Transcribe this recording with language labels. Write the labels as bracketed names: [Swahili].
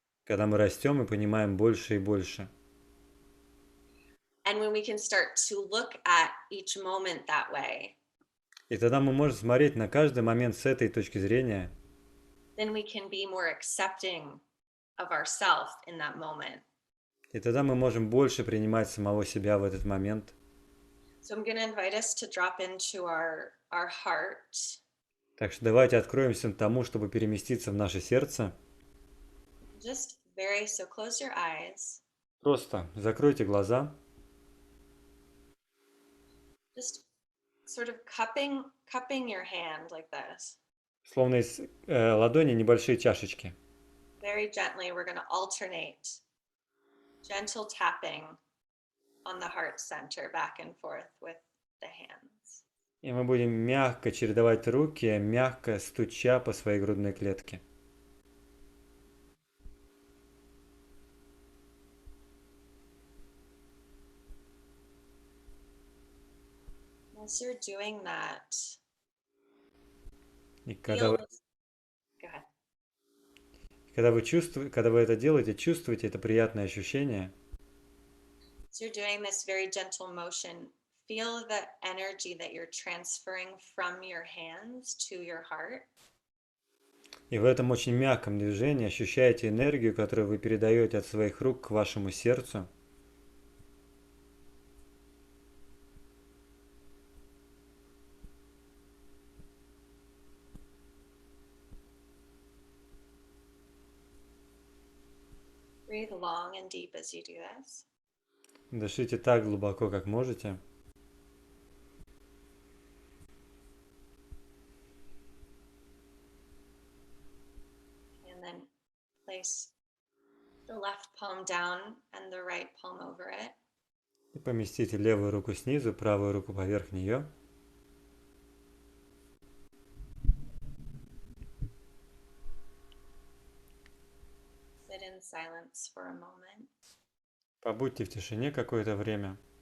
[Russian] когда мы растем и понимаем больше и больше. [English] And when we can start to look at each moment that way, [Russian] И тогда мы можем смотреть на каждый момент с этой точки зрения, [English] then we can be more accepting of ourselves in that moment. [Russian] и тогда мы можем больше принимать самого себя в этот момент. [English] So I'm going to invite us to drop into our heart. [Russian] Так что давайте откроемся тому, чтобы переместиться в наше сердце. [English] So close your eyes. [Russian] Просто закройте глаза. [English] Just sort of cupping your hand like this. [Russian] Словно из ладони небольшие чашечки. [English] Very gently, we're going to alternate gentle tapping on the heart center back and forth with the hands. [Russian] И мы будем мягко чередовать руки, мягко стуча по своей грудной клетке. [English] As you're doing that, [Russian] И [English] feel this. Go ahead. [Russian] когда вы это делаете, чувствуете это приятное ощущение. [English] As you're doing this very gentle motion, feel the energy that you're transferring from your hands to your heart. [Russian] И в этом очень мягком движении ощущаете энергию, которую вы передаете от своих рук к вашему сердцу. [English] Breathe long and deep as you do this. [Russian] Дышите так глубоко, как можете. [English] And then place the left palm down and the right palm over it. [Russian] И поместите левую руку снизу, правую руку поверх нее. [English] Sit in silence for a moment. [Russian] Побудьте в тишине какое-то время.